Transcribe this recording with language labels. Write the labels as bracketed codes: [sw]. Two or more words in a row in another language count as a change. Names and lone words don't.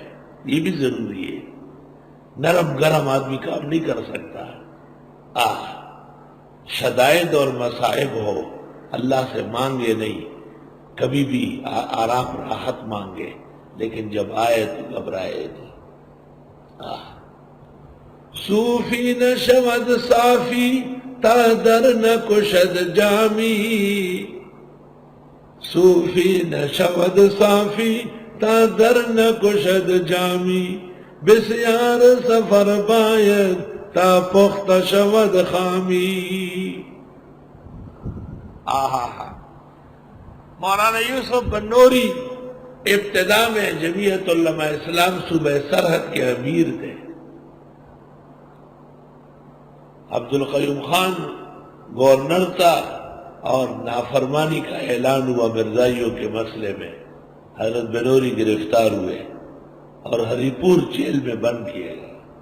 [ur] یہ بھی ضروری ہے، نرم گرم آدمی کام نہیں کر سکتا۔ شدائد اور مصائب ہو، اللہ سے مانگے نہیں، کبھی بھی آرام راحت مانگے، لیکن جب آئے تو گھبرائے نہیں۔ [fa] صوفی نہ شود صافی تا در نہ کشد جامی، صوفی نہ شود صافی تا در نہ کشد جامی، بسیار سفر باید تا پخت شود خامی۔ [ur] مولانا یوسف بنوری ابتدا میں جمعیت علماء اسلام صوبہ سرحد کے امیر تھے۔ عبد القیوم خان گورنر تھا، اور نافرمانی کا اعلان ہوا مرزائیوں کے مسئلے میں، حضرت بنوری گرفتار ہوئے اور ہری پور جیل میں بند کیے گئے۔